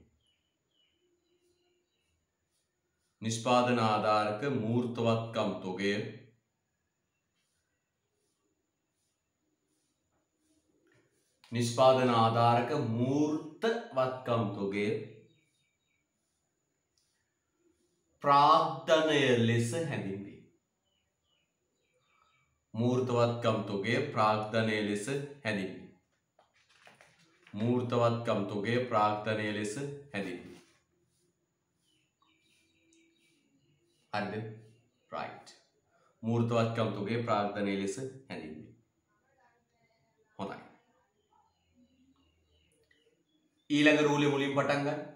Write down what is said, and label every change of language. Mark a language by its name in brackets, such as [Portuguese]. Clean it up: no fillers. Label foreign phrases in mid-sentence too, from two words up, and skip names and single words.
[Sinhala] නිෂ්පාදන ආධාරක මූර්තවත්කම් තොගේ නිෂ්පාදන ආධාරක මූර්තවත්කම් තොගේ ප්‍රාග්ධනය ලෙස හැඳින්වේ. මූර්තවත්කම් තොගේ ප්‍රාග්ධනය ලෙස හැඳින්වේ. මූර්තවත්කම් තොගේ ප්‍රාග්ධනය ලෙස හැඳින්වේ. හරිද? right. මූර්තවත්කම් තොගේ ප්‍රාග්ධනය ලෙස හැඳින්වේ. හොඳයි. ඊළඟ රූලේ මුලින් පටන් ගන්න.